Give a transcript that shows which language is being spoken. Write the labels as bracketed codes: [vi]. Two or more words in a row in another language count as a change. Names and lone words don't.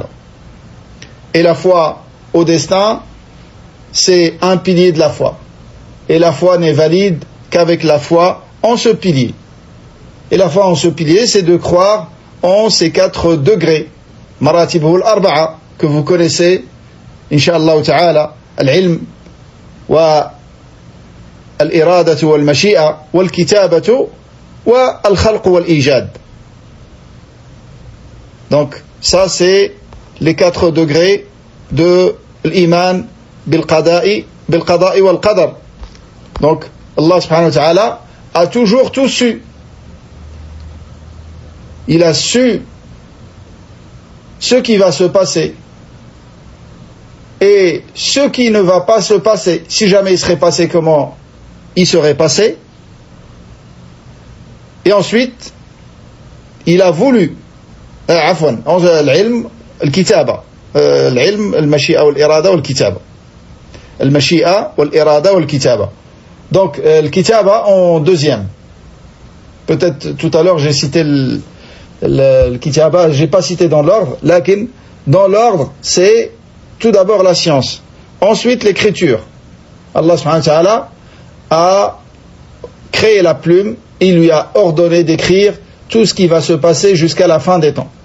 [fr] Et la foi au destin, c'est un pilier de la foi. Et la foi n'est valide qu'avec la foi en ce pilier. Et la foi en ce pilier, c'est de croire en ces 4 degrés, [ar] مراتب الأربعة, [fr] que vous connaissez, [ar] إن شاء الله تعالى، العلم، والإرادة والمشيئة، والكتابة، والخلق والإيجاد. [fr] Donc, ça c'est les 4 degrés de l' [ar] إيمان بالقضاء والقدر. [fr] Donc, [ar] الله سبحانه وتعالى [fr] a toujours tout su. Il a su ce qui va se passer et ce qui ne va pas se passer. Si jamais il serait passé, comment il serait passé. Et ensuite, il a voulu l'ilm, [ar] الكتابة، العلم، المشيئة والإرادة والكتابة، المشيئة والإرادة والكتابة. [fr] Donc, al-kitaba en deuxième. Peut-être tout à l'heure j'ai cité le kitaba, j'ai pas cité dans l'ordre, lakin dans l'ordre c'est tout d'abord la science, ensuite l'écriture. [ar] الله سبحانه وتعالى [fr] a créé la plume, il lui a ordonné d'écrire tout ce qui va se passer jusqu'à la fin des temps.